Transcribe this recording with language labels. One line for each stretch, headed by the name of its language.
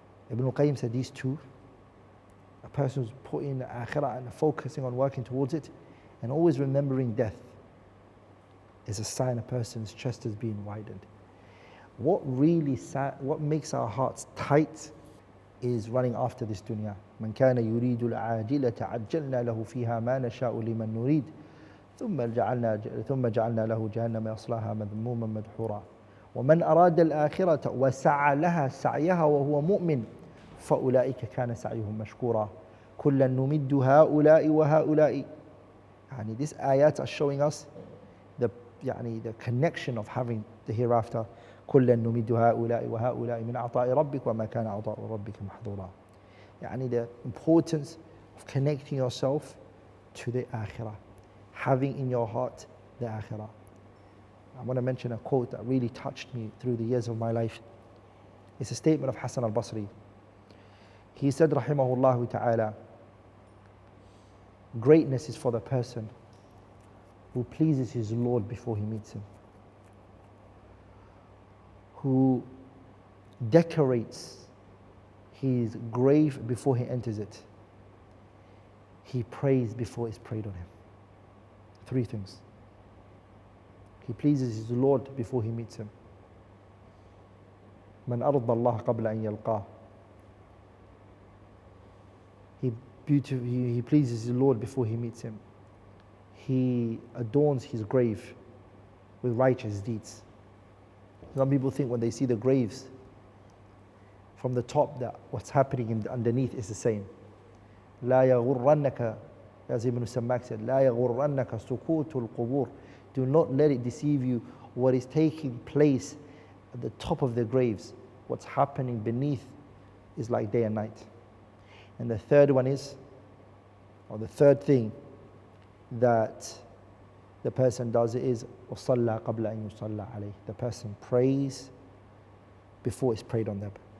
English: Ibn al-Qayyim said these two, a person who's putting the akhirah and focusing on working towards it and always remembering death is a sign a person's chest is being widened. What makes our hearts tight is running after this dunya.
Arabic: من كان يريد العاجلة عجلنا له فيها ما نشاء لمن نريد ثم جعلنا له جهنم يصلاها مذموما مدحورا ومن أراد الآخرة وسعى لها سعيها وهو مؤمن فأولئك كان سعيهم مشكورا كلا نمد هؤلاء وهؤلاء.
English: These ayats are showing us the connection of having the hereafter.
Arabic: كلا نمد هؤلاء وهؤلاء من عطاء ربك وما كان عطاء ربك محظورا.
English: The importance of connecting yourself to the akhirah, having in your heart the akhirah. I want to mention a quote that really touched me through the years of my life. It's a statement of Hassan al-Basri. He said, rahimahullah ta'ala, greatness is for the person who pleases his Lord before he meets him, who decorates his grave before he enters it, he prays before it's prayed on him. 3 things. He pleases his Lord before he meets him.
Arabic: من أرضى الله قبل أن يلقاه.
English: He pleases his Lord before he meets him. He adorns his grave with righteous deeds. Some people think when they see the graves from the top that what's happening underneath is the same.
Arabic: لا يغرنك,
English: as Ibn Sammak said,
Arabic: لا يغرنك سكوت القبور.
English: Do not let it deceive you what is taking place at the top of the graves. What's happening beneath is like day and night. And the third one is, or the third thing that the person does is
Arabic: وَصَلَّى قَبْلَ أَن يُصَلَّى عَلَيْهِ.
English: The person prays before it's prayed on them.